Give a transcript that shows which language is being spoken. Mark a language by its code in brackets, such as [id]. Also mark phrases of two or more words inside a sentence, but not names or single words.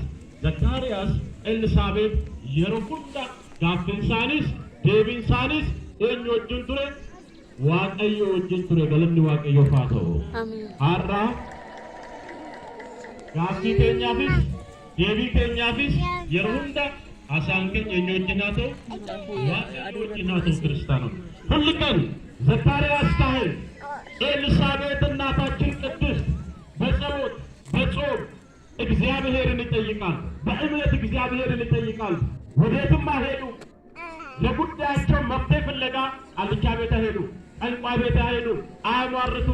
[om] Zakkaariyaas Elsaabeet yeroo hunda gaaffiin isaaniis deebiin isaaniis eenyu wajjin ture? Waaqayyo wajjin ture. Galanni Waaqayyoof haa ta'u. Har'a gaaffii keenyaafis deebii keenyaafis yeroo hunda haasaan keenya eenyu wajjin haa ta'u? Waaqayyo wajjin haa ta'u. [am] Kiristaanota ሁሉ ቀን ዘካርያስ ካህን ኤልሳቤጥ እናታችን ቅድስት በጸሎት በጾም እግዚአብሔርን ይጠይቃል። በእምነት እግዚአብሔርን ይጠይቃል። ወዴትም አይሄዱ። ለጉዳያቸው መፍትሄ ፍለጋ አልቻ ቤት ሄዱ፣ ጠንቋይ ቤት ሄዱ። አያሟርቱ